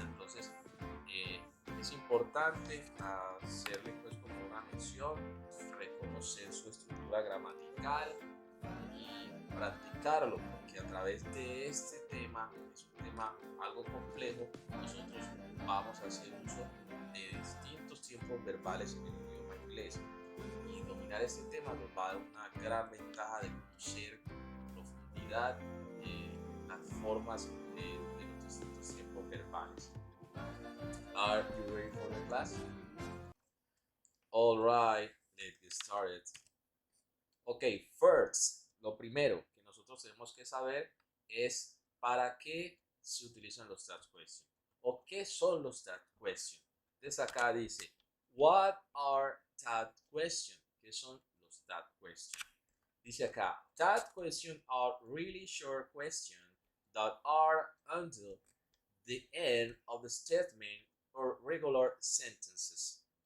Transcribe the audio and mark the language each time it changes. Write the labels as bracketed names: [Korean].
[Spanish] Entonces es importante hacerle pues como una mención, reconocer su estructura gramatical y practicarlo, porque a través de este tema, es un tema algo complejo, nosotros vamos a hacer uso de distintos tiempos verbales en el idioma inglés, y dominar este tema nos va a dar una gran ventaja de conocer en profundidad las formas de los distintos tiempos verbales. [English] Are you ready for the class? All right, let's get started. [Spanish] Ok, first, lo primero que nosotros tenemos que saber es para qué se utilizan los tag questions o qué son los tag questions. Entonces acá dice, [English] what are tag questions? [Spanish] ¿Qué son los tag questions? Dice acá, [English] tag questions are really short questions that are until the end of the statement or regular sentences.